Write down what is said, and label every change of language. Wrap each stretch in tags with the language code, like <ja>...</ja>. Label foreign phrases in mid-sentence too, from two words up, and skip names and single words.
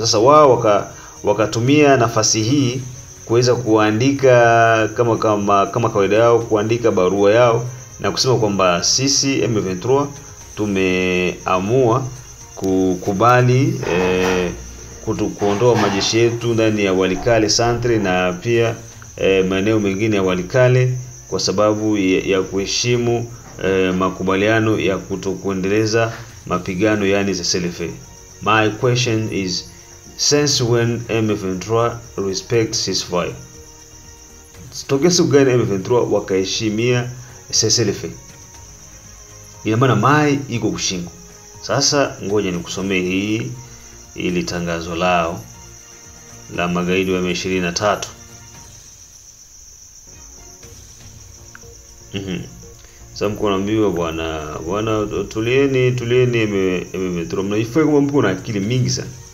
<sw>Sasa wao wakatumia nafasi hii kuweza kuandika kama kawaida yao, kuandika barua yao na kusema kwamba sisi M23 tumeamua kukubali kuondoa majeshi yetu ndani ya Walikale Centre na pia maeneo mengine ya Walikale kwa sababu ya kuheshimu makubaliano ya kutokuendeleza mapigano, yani cessez-le-feu.</sw> <en>My question is, since when M23 respects ceasefire?</en> <sw>Tokea siku gani M23 wakaheshimia cessez-le-feu? Ina maana mai iko kushingo. Sasa ngoja nikusomee hii ili tangazo lao la magaidi wa M23. Sasa mko naambiwa bwana tulieni M23, mnaifai kama mko na akili mingi sana.</sw>